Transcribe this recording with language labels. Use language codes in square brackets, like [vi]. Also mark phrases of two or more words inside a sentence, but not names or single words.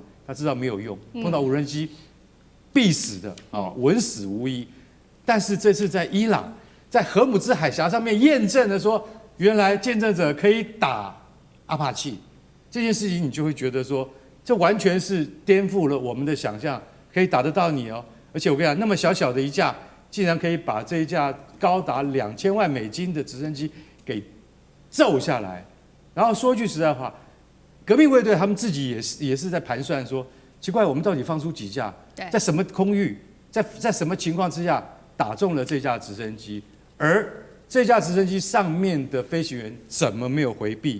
[zh] 他知道沒有用，碰到無人機必死的穩死無疑。但是這次在伊朗，在荷姆茲海峽上面驗證了說，原來見證者可以打阿帕契這件事情，你就會覺得說，這完全是顛覆了我們的想象，可以打得到你哦。而且我跟你講，那麼小小的一架，竟然可以把這一架高達2000萬美金的直升機給揍下來。然後說句實在話，革命衛隊他們自己也是在盘算說，奇怪，我們到底放出幾架，在什麼空域，在什麼情況之下打中了這架直升機，而這架直升機上面的飛行員怎麼沒有回避？